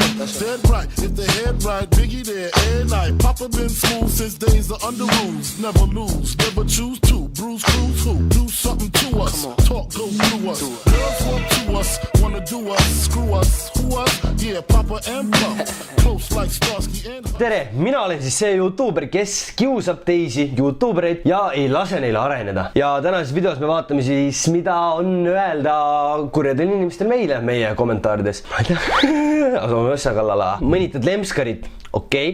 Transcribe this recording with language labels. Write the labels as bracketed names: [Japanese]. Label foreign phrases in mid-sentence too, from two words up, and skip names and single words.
[English] Dead right, if they head right, Biggie there, every night. Papa been smooth since days of under rules. Never lose, never choose to. Bruise, cruise, who? Do something to us. Talk, go through us. Girls want to us, wanna do us. Screw us, who us? Yeah, Papa and Pump. Close like Starsky and... [Estonian] Tere, mina olen siis see YouTuber, kes kiusab teisi YouTubereid ja ei lase neile areneda. Ja tänases videos me vaatame siis, mida on öelda kurjadel inimestel meile, meie kommentaarides. Ma ei tea, asume õssa kallala. Mõnitad Lemskarit, okei.